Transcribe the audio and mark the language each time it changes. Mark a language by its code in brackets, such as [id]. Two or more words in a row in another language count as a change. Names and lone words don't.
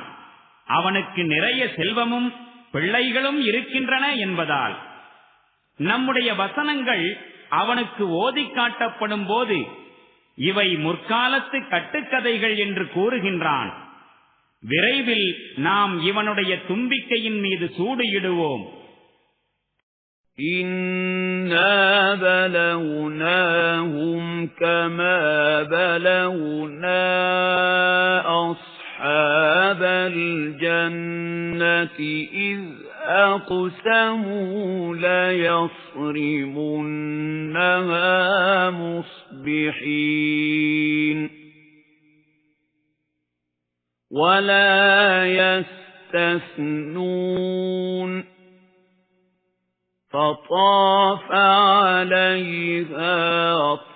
[ta] அவனுக்கு நிறைய செல்வமும் பிள்ளைகளும் இருக்கின்றன என்பதால் நம்முடைய வசனங்கள் அவனுக்கு ஓதி காட்டப்படும் போது இவை முற்காலத்து கட்டுக்கதைகள் என்று கூறுகின்றான். விரைவில் நாம் இவனுடைய தும்பிக்கையின் மீது சூடு இடுவோம். [ar] إن إِنَّا بَلَوْنَاهُمْ كَمَا بَلَوْنَا أَصْحَابَ الْجَنَّةِ إِذْ أَقْسَمُوا لَيَصْرِمُنَّهَا مُصْبِحِينَ وَلَا يَسْتَثْنُونَ فَطَافَ عَلَيْهَا